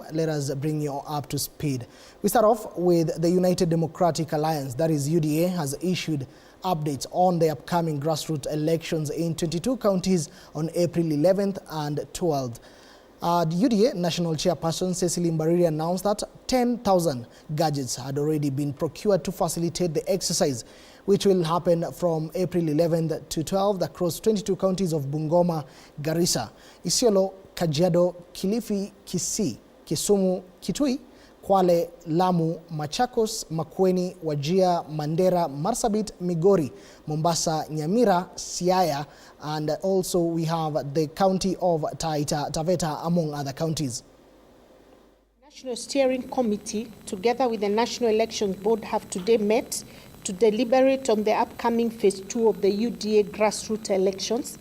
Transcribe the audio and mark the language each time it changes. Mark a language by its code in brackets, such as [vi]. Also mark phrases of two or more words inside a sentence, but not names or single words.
[en] Let us bring you up to speed. We start off with the United Democratic Alliance, that is UDA, has issued updates on the upcoming grassroots elections in 22 counties on April 11th and 12th. The UDA National Chairperson Cecily Mbariri announced that 10,000 gadgets had already been procured to facilitate the exercise, which will happen from April 11th to 12th across 22 counties of Bungoma, Garissa, Isiolo, Kajiado, Kilifi, Kisii, Kisumu, Kitui, Kwale, Lamu, Machakos, Makueni, Wajir, Mandera, Marsabit, Migori, Mombasa, Nyamira, Siaya, and also we have the county of Taita Taveta, among other counties. National Steering Committee, together with the National Elections Board, have today met to deliberate on the upcoming phase 2 of the UDA grassroots elections.